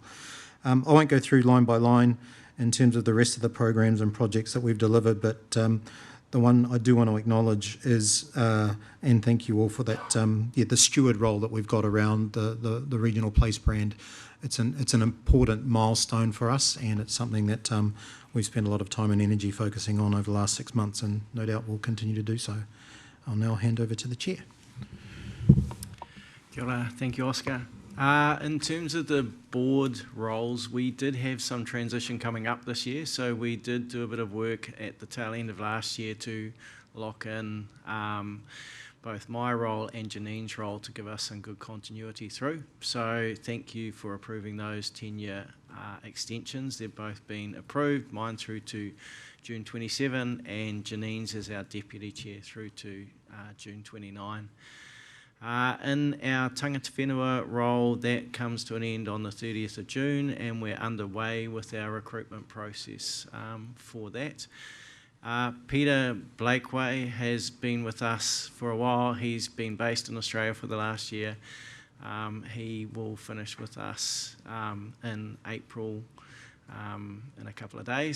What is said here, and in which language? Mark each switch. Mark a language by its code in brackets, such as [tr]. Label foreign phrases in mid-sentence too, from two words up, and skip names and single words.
[en] I won't go through line by line in terms of the rest of the programs and projects that we've delivered, but the one I do want to acknowledge is, and thank you all for that, the steward role that we've got around the regional place brand. It's an important milestone for us, and it's something that we've spent a lot of time and energy focusing on over the last 6 months, and no doubt we'll continue to do so. I'll now hand over to the Chair. [mi] Kia ora. [en] Thank you, Oscar. In terms of the board roles, we did have some transition coming up this year, so we did do a bit of work at the tail end of last year to lock in both my role and Janine's role to give us some good continuity through. So thank you for approving those 10-year extensions. They've both been approved, mine through to June 27 and Janine's as our Deputy Chair through to June 29. In our [mi] tangata whenua [en] role, that comes to an end on the 30th of June, and we're underway with our recruitment process for that. Peter Blakeway has been with us for a while. He's been based in Australia for the last year. He will finish with us in April, in a couple of days.